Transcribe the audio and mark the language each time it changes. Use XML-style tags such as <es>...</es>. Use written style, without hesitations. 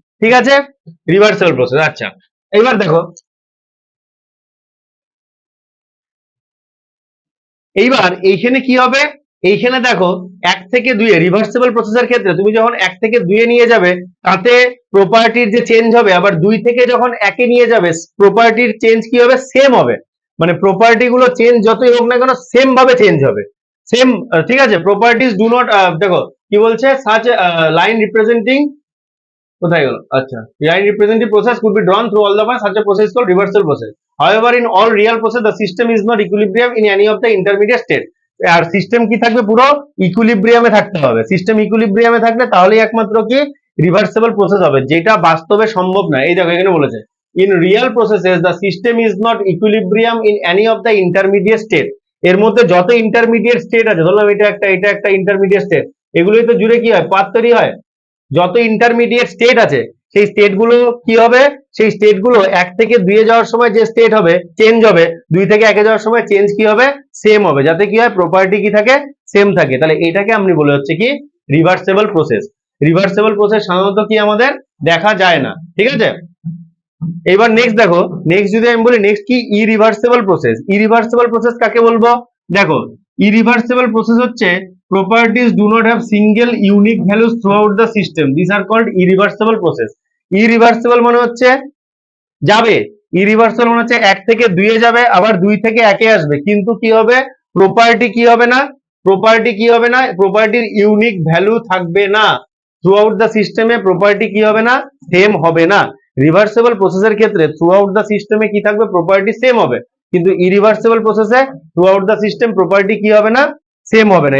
<bn>ঠিক আছে, reversible process. আচ্ছা, এবার দেখো, এইবার এইখানে কি হবে, এইখানে দেখো 1 থেকে 2 এ রিভার্সিবল প্রসেসের ক্ষেত্রে তুমি যখন 1 থেকে 2 এ নিয়ে যাবে, তাতে প্রপার্টির যে চেঞ্জ হবে, আবার 2 থেকে যখন 1 এ নিয়ে যাবে প্রপার্টির চেঞ্জ কি হবে, সেম হবে। মানে প্রপার্টি গুলো চেঞ্জ যতই হোক না কেন সেম ভাবে চেঞ্জ হবে, সেম। ঠিক আছে,</bn> <en>properties do not,</en> <bn>দেখো কি বলছে,</bn> <en>such line representing,</en> <bn>কোথায় গেল, আচ্ছা,</bn> <en>line representative process could be drawn through all the paths, such a process is called reversal process. However, in all real process the system is not equilibrium in any of the intermediate state.</en> <bn>আর system কি থাকবে, পুরো ইকুইলিব্রিয়ামে থাকতে হবে। System ইকুইলিব্রিয়ামে থাকলে তাহলেই একমাত্র কি reversible process হবে, যেটা বাস্তবে সম্ভব না। এই দেখো এখানে বলেছে</bn> <en>In real processes the system is not equilibrium in any of the intermediate state.</en> <bn>এর মধ্যে যত ইন্টারমিডিয়েট স্টেট আছে, ধরলাম এটা একটা ইন্টারমিডিয়েট স্টেট, এগুলোই তো জুড়ে কি হয়, পাথ তৈরি হয়। যত ইন্টারমিডিয়েট স্টেট আছে সেই স্টেট গুলো কি হবে, সেই স্টেট গুলো 1 থেকে 2 এ যাওয়ার সময় যে স্টেট হবে চেঞ্জ হবে, 2 থেকে 1 এ যাওয়ার সময় চেঞ্জ কি হবে, সেম হবে, যাতে কি হয় প্রপার্টি কি থাকে, সেম থাকে। তাহলে এটাকে আমি বলে হচ্ছে কি রিভার্সেবল প্রসেস। রিভার্সেবল প্রসেস সাধারণত কি আমাদের দেখা যায় না। ঠিক আছে, এবার নেক্সট দেখো, নেক্সট যদি আমি বলি নেক্সট কি ইরিভার্সেবল প্রসেস। ইরিভার্সেবল প্রসেস কাকে বলবো, দেখো ইরিভার্সেবল প্রসেস হচ্ছে</bn> <en>properties do not have single unique values throughout the system, these are called irreversible process.</en> <bn>irreversible মানে হচ্ছে যাবে, irreversible মানে হচ্ছে 1 থেকে 2 এ যাবে, আবার 2 থেকে 1 এ আসবে, কিন্তু কি হবে প্রপার্টি কি হবে না, প্রপার্টি কি হবে না, প্রপার্টির ইউনিক ভ্যালু থাকবে না।</bn> <en>throughout the সিস্টেমে</en> <bn>প্রপার্টি কি হবে না, সেম হবে না। রিভার্সেবল প্রসেসের ক্ষেত্রে থ্রু আউট দ্য সিস্টেমে কি থাকবে, প্রপার্টি সেম হবে, কিন্তু ইরিভার্সেবল প্রসেসে through out the system property কি হবে না, সেম হবে না।</bn>